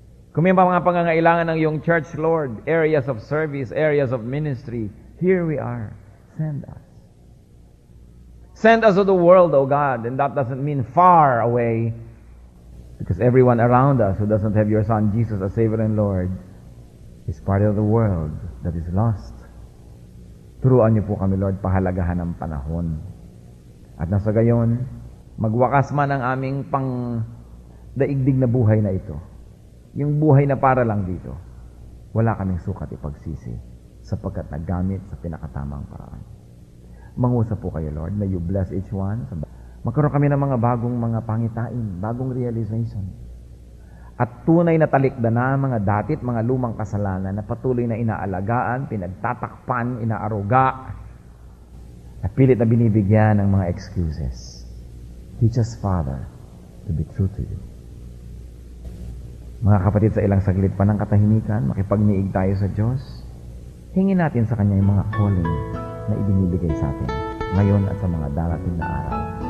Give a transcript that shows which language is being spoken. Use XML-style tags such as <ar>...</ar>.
<tl>Kung may mga pangangailangan ng iyong</tl> <en>church, Lord, areas of service, areas of ministry, here we are. Send us. Send us to the world, O God, and that doesn't mean far away, because everyone around us who doesn't have your Son, Jesus, as Savior and Lord, is part of the world that is lost.</en> <tl>Turuan niyo po kami, Lord, pahalagahan ng panahon. At nasa gayon, magwakas man ang aming daigdig na buhay na ito. Yung buhay na para lang dito, wala kaming sukat ipagsisi sapagkat nagamit sa pinakatamang paraan. Mangusap po kayo, Lord,</tl> <en>may you bless each one.</en> <tl>Magkaroon kami ng mga bagong mga pangitain, bagong realization. At tunay na talikda na mga datit, mga lumang kasalanan na patuloy na inaalagaan, pinagtatakpan, inaaruga, at pilit na binibigyan ng mga excuses.</tl> <en>Teach us, Father, to be true to you.</en> <tl>Mga kapatid, sa ilang saglit pa ng katahimikan, makipagniig tayo sa Diyos. Hingin natin sa Kanya yung mga calling na ibinibigay sa atin ngayon at sa mga darating na araw.</tl>